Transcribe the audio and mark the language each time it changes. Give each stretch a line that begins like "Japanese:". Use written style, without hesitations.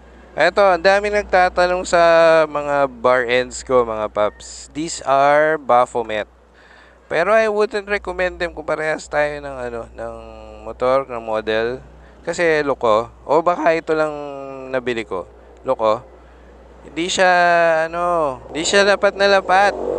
Filipino: Ito, ang dami nagtatanong sa mga bar ends ko, mga paps.
English: These are Baphomet.
Filipino: Pero I wouldn't recommend them kung parehas tayo ng motor, ng model. Kasi loko. O baka ito lang nabili ko. Loko. Hindi siya dapat na lapat.